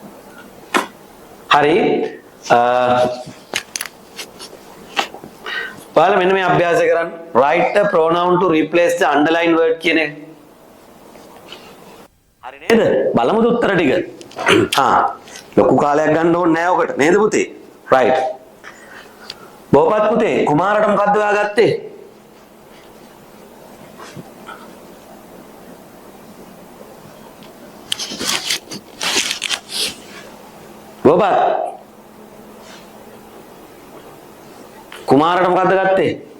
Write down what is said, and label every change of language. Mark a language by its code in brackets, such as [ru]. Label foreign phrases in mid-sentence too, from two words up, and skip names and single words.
[si] හරි. ඔයාලා මෙන්න මේ අභ්‍යාසය කරන්න. [en] Write a pronoun to replace the underlined word [si] කියන එක. හරි නේද? බලමුද උත්තර ටික. ලොකු කාලයක් ගන්න ඕනේ නෑ ඔකට නේද පුතේ? right. බෝපත් පුතේ කුමාරට මොකද්ද ඔයා ගත්තේ? බෝපත් කුමාරට මොකද්ද ගත්තේ?